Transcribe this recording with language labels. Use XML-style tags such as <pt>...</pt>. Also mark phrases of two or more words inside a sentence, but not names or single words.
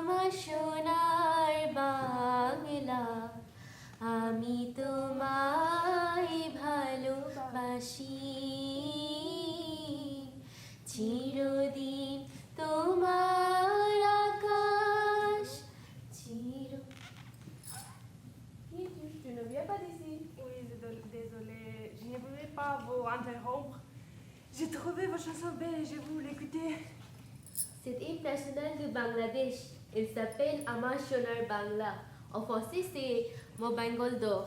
<bn>সোনার বাংলা আমি তোমায় ভালোবাসি চিরদিন তোমার আকাশ চির</bn> <fr>Tu ne viens pas d'ici? Oui, désolée, je ne voulais pas vous interrompre. J'ai trouvé votre chanson belle et je voulais l'écouter. C'est hymne national du Bangladesh. Il s'appelle Amar Sonar Bangla. En français, c'est Mon Bengal d'or.</fr>